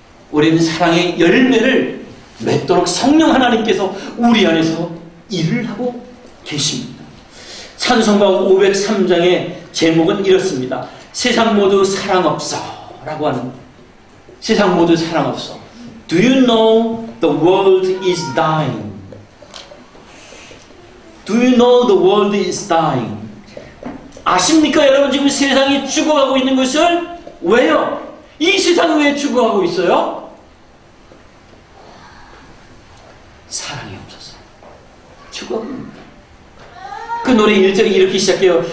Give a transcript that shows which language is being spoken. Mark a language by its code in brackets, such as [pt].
[ko] 우리는 사랑의 열매를 맺도록 성령 하나님께서 우리 안에서 일을 하고 계십니다. 찬송가 503장의 제목은 이렇습니다. 세상 모두 사랑 없어 라고 하는, 세상 모두 사랑 없어. [en] Do you know the world is dying? Do you know the world is dying? [ko] 아십니까 여러분, 지금 세상이 죽어가고 있는 것을? 왜요? 이 세상이 왜 죽어가고 있어요? 사랑이 없어서 죽어가고 있습니다. 그 노래 1절이 이렇게 시작해요.